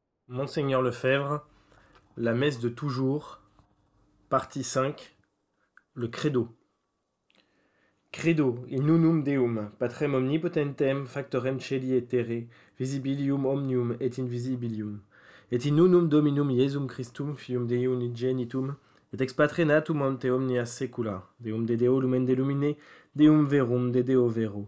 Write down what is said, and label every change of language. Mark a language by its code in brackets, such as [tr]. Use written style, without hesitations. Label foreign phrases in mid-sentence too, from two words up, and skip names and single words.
[fr] Monseigneur Lefebvre, la messe de toujours, partie 5, le credo. [la] Credo, in nunum Deum, patrem omnipotentem, factorem celi et terre, visibilium omnium et invisibilium. Et in nunum Dominum Iesum Christum, Fium Dei unigenitum, et ex patre natum ante omnia secula, Deum de Deo lumen de lumine, Deum verum de Deo vero.